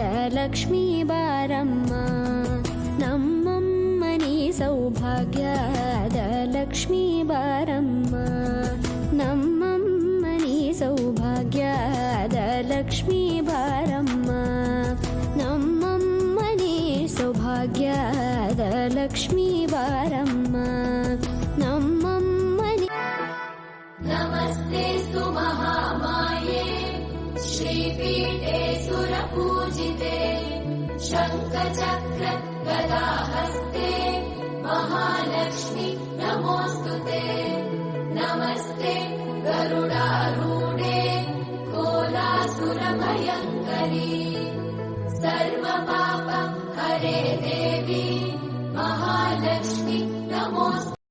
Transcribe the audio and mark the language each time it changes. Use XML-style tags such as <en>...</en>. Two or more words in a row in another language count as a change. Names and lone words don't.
<kn>ಲಕ್ಷ್ಮೀ ಬಾರಮ್ಮ, ನಮ್ಮಮ್ಮನಿ ಸೌಭಾಗ್ಯದ ಲಕ್ಷ್ಮೀ ಬಾರಮ್ಮ, ನಮ್ಮಮ್ಮನಿ ಸೌಭಾಗ್ಯದ ಲಕ್ಷ್ಮೀ ಬಾರಮ್ಮ, ನಮ್ಮಮ್ಮನಿ ಸೌಭಾಗ್ಯದ ಲಕ್ಷ್ಮೀ ಬಾರಮ್ಮ, ನಮ್ಮಮ್ಮನಿ.</kn> <sa>नमस्तेऽस्तु महामाये श्रीपीठे सुरपूजिते शङ्खचक्र गदाहस्ते महालक्ष्मी नमोऽस्तुते। नमस्ते गरुडारूढे कोलासुरभयङ्करी सर्वपाप हरे देवी महालक्ष्मी नमोऽस्तुते।</sa>